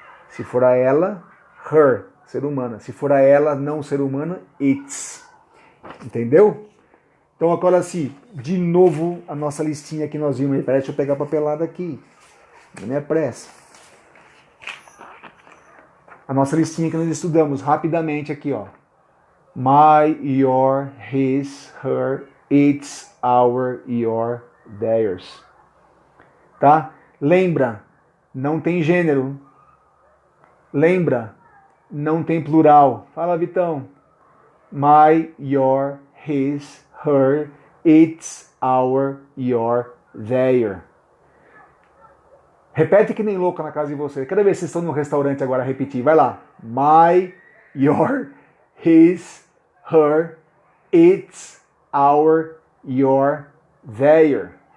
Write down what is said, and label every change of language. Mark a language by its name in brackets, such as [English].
[Portuguese] Se for a ela, her, ser humana. Se for a ela, não ser humana, its. Entendeu? Então agora sim, de novo a nossa listinha que nós vimos. Deixa eu pegar a papelada aqui. Não é pressa. A nossa listinha que nós estudamos rapidamente aqui, ó. [English] My, your, his, her, its, our, your, theirs. [Portuguese] Tá? Lembra, não tem gênero. Lembra, não tem plural. Fala, Vitão. [English] My, your, his, her, its, our, your, their. [Portuguese] Repete que nem louco na casa de vocês. Cada vez que vocês estão no restaurante agora, repetir. Vai lá. [English] My, your, his, her, its, our, your, their.